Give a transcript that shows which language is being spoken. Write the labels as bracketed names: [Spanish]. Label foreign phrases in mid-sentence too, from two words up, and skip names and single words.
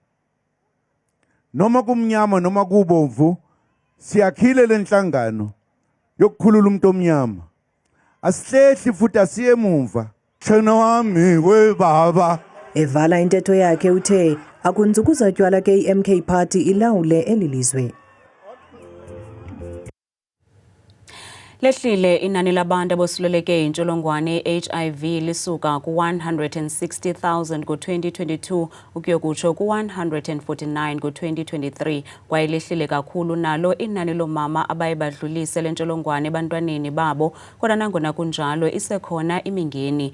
[Zulu] Noma kumnyama noma kubomvu siyakhile lenhlangano yokukhulula umuntu omnyama. Asihlehli futhi asiye emuva. Shana wami webaba. [Xhosa] Evala intetho yakhe uthe akunzukuza tywala ke i-MK Party ilawule elilizwe. Lehlile inani labantu abosuleleke intsholongwane HIV lisuka ku-160,000 ku-2022 ukuyokutsho ku-149 ku-2023 kwaye lehlile kakhulu nalo inani lomama abaye badlulise lentsholongwane ebantwaneni babo kodwa nangona kunjalo isekhona imingeni.